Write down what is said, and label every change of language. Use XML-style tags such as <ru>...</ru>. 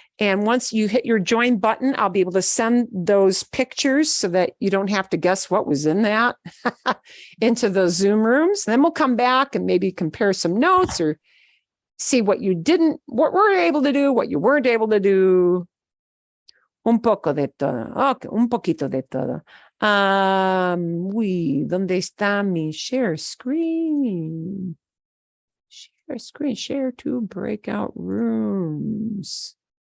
<en>And once you hit your join button, I'll be able to send those pictures so that you don't have to guess what was in that into those Zoom rooms. Then we'll come back and maybe compare some notes or see what you didn't, what were able to do, what you weren't able to do.</en> <es>Un poco de todo. Okay, un poquito de todo. ¿Dónde está mi share screen?</es> <en>Share screen, share to breakout rooms.</en>